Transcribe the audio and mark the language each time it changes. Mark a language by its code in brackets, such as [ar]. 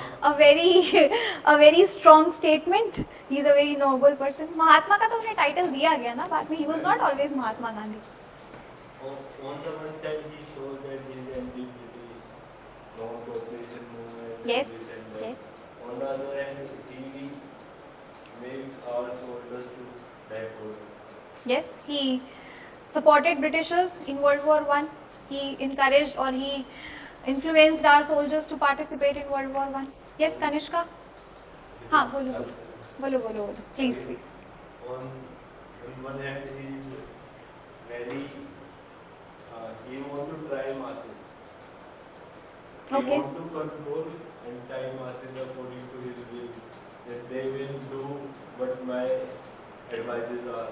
[en] A very strong statement. He is a very noble person. [hi] महात्मा का तो उन्हें title दिया गया ना बाद में. [en] He was not always [hi] Mahatma Gandhi. [en] On the one side, he shows that he is anti-British, non-cooperation movement. Yes. And that. Yes. On the other hand, he made our soldiers to die for him. Yes. He supported Britishers in World War I. He encouraged or he influenced our soldiers to participate in World War I. Yes, Kanishka? [hi] हाँ बोलो बोलो बोलो बोलो [en] please please. On one hand, he is very he want to try masses. Okay. He want to control entire masses according to his will. That they will do what my advices are.